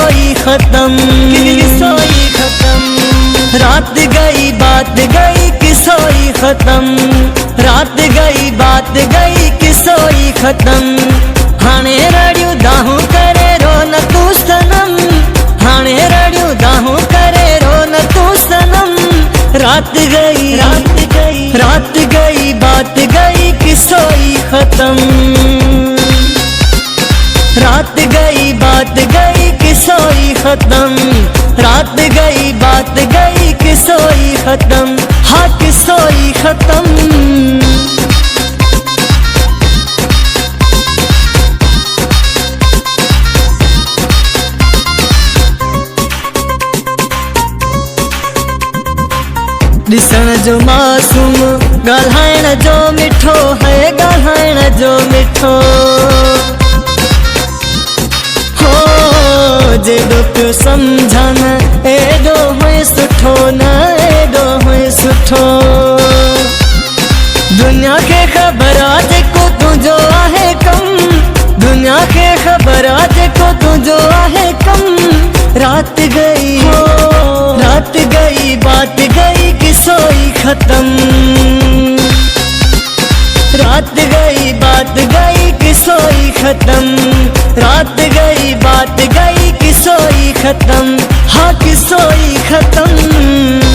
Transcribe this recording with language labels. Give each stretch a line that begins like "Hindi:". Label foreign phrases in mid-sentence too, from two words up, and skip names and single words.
Sindhi: खत्म, किसोई खत्म।
Hindi: रात गई बात गई
Sindhi: किसोई खत्म,
Hindi: रात गई बात गई
Sindhi: किसोई खत्म। हाणे रड़ियूं दाहूं करे रो न तू सनम, हाणे रड़ियूं दाहूं करे रो न तू सनम।
Hindi: रात गई रात गई बात गई
Sindhi: किसोई खत्म,
Hindi: रात गई बात गई
Sindhi: किसोई खत्म।
Hindi: रात गई बात गई
Sindhi: किसोई खत्म, हाँ किसोई खत्म। दिसण जो मासूम ॻाल्हाइण जो मिठो है, ॻाल्हाइण जो मिठो हो। जेॾो पियो सम्झन एॾो हुए सुठो न, एॾो हुए सुठो। दुनिया खे ख़बर आहे जेको तुंहिंजो आहे कम, दुनिया खे ख़बर आहे जेको तुंहिंजो आहे कम।
Hindi: रात गई बात गई
Sindhi: किसोई खत्म,
Hindi: रात गई बात गई
Sindhi: किसोई खत्म।
Hindi: रात गई बात गई
Sindhi: किसोई खत्म, हाँ किसोई खत्म।